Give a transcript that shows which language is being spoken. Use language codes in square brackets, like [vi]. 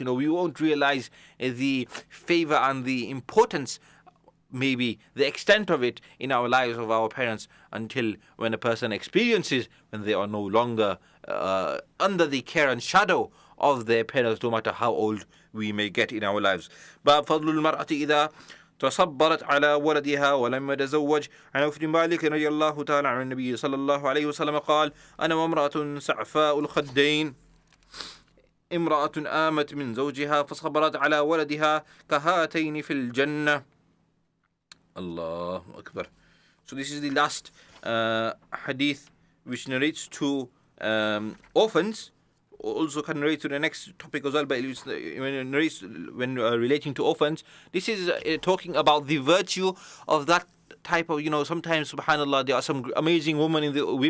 [en] We won't realize the favor and the importance, maybe the extent of it in our lives of our parents, until when a person experiences when they are no longer under the care and shadow of their parents, no matter how old we may get in our lives. [ar] باب فضل المرأة إذا تصبرت على ولدها ولم يتزوج. عن عوف بن مالك رضي الله تعالى عن النبي صلى الله عليه وسلم قال أنا وامرأة سعفاء الخدين امرأة آمت من زوجها فصبرت على ولدها كهاتين في الجنة. Allahu Akbar. [en] So this is the last hadith which narrates to orphans. Also can relate to the next topic as well, but when relating to orphans, this is talking about the virtue of that type of, sometimes, subhanallah, there are some amazing women in the